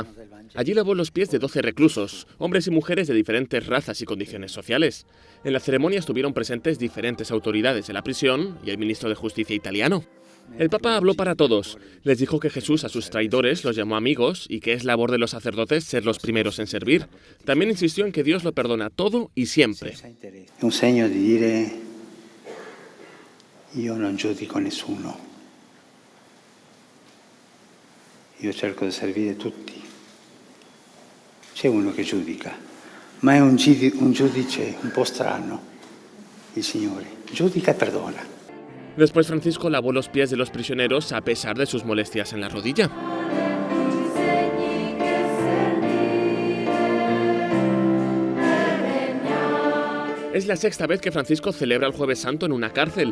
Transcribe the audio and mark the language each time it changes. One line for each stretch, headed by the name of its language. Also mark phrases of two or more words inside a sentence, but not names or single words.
Spanish: Allí lavó los pies de 12 reclusos, hombres y mujeres de diferentes razas y condiciones sociales. En la ceremonia estuvieron presentes diferentes autoridades de la prisión y el ministro de Justicia italiano. El Papa habló para todos. Les dijo que Jesús a sus traidores los llamó amigos y que es labor de los sacerdotes ser los primeros en servir. También insistió en que Dios lo perdona todo y siempre.
Italian: È un segno di dire io non giudico nessuno. Io cerco di servire tutti. C'è uno che giudica, ma è un giudice un po' strano, il Signore. Giudica e perdona.
Spanish: Después Francisco lavó los pies de los prisioneros a pesar de sus molestias en la rodilla. Es la 6ª vez que Francisco celebra el Jueves Santo en una cárcel.